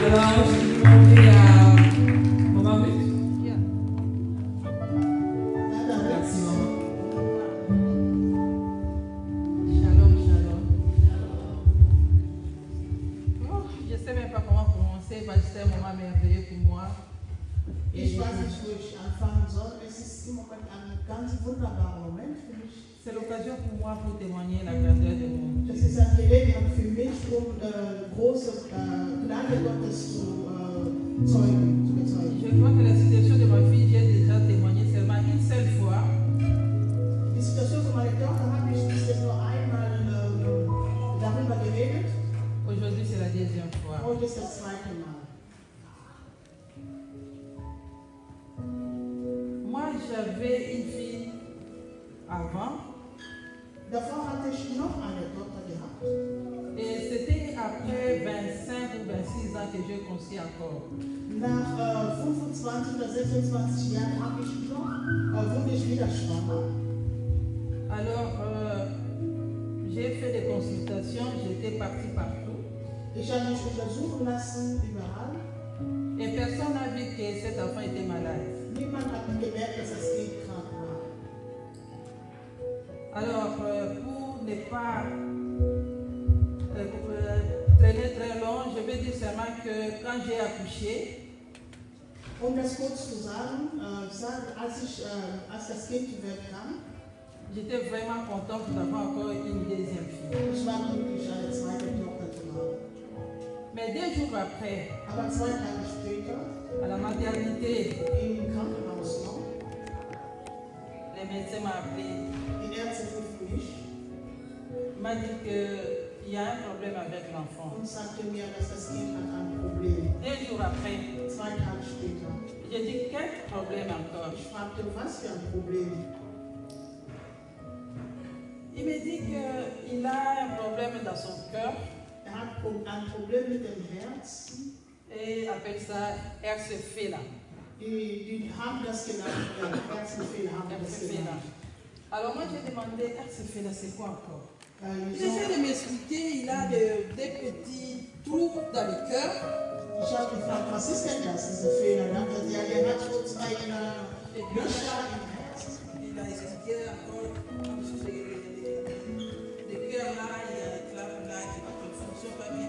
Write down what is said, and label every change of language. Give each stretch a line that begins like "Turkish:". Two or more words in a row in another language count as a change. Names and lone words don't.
French: Alors je vais demander à Maman Ruth. Merci Maman.
Hebrew: Shalom, shalom.
French: Oh, je ne sais même pas comment commencer parce que c'est un moment merveilleux pour moi.
German: Ich weiß nicht, wo ich anfangen soll. Es ist im Moment ein ganz wunderbarer Moment für mich.
French: C'est l'occasion pour moi pour témoigner la grandeur de mon Dieu.
German: Es ist eine Gelegenheit für mich, große Gnade Gottes zu bezeugen.
French: Je crois que la situation de ma fille, j'ai déjà témoigné seulement une seule fois.
German: Die Situation von meiner Tochter habe ich bis jetzt nur einmal darüber geredet.
French: Aujourd'hui, c'est la deuxième fois.
German: Heute ist das zweite Mal.
French: Moi, j'avais une fille avant.
German: Davor hatte ich noch eine Tochter gehabt.
French: Et c'était après 25 ou 26 ans que j'ai conçu encore.
German: Nach 25 oder 26 Jahren habe ich wurde ich wieder schwanger.
French: Alors, j'ai fait des consultations, j'étais partie partout.
German: Ich habe mich untersuchen lassen, überall.
French: Et personne n'a vu que cet enfant était malade.
German: Niemand hat gemerkt, dass das Kind krank war.
French: Alors, pour ne pas traîner très long, je vais dire seulement que quand j'ai accouché,
German: Um das kurz zu sagen, als das Kind die Welt kam,
French: j'étais vraiment contente d'avoir encore une deuxième fille.
German: ich war glücklich, eine zweite Tochter zu haben.
French: Mais 2 jours après,
German: Aber 2 Tage später,
French: à la maternité,
German: im Krankenhaus noch,
French: les médecins m'ont appelé.
German: die Ärzte riefen mich
French: M'a dit qu'il y a un problème avec l'enfant.
German: und sagte mir, dass das Kind hat ein Problem.
French: 2 jours après,
German: 2 Tage später.
French: j'ai dit quel problème encore?
German: Ich fragte, was für ein Problem?
French: Il me dit qu'il a un problème dans son cœur.
German: Hat ein Problem mit dem Herz.
French: Et appelle ça Herzfehler.
German: Die haben das genannt, Herzfehler haben das genannt.
French: Alors moi j'ai demandé Herzfehler, c'est quoi encore? Il Il essaie de m'expliquer, il a des petits trous dans le cœur.
German: Ich habe gefragt, was ist denn das, diese Fehler? Dann hat er hat so zwei Löcher im Herz.
French: Il a expliqué encore le cœur là, il y a le clap là qui ne fonctionne pas bien.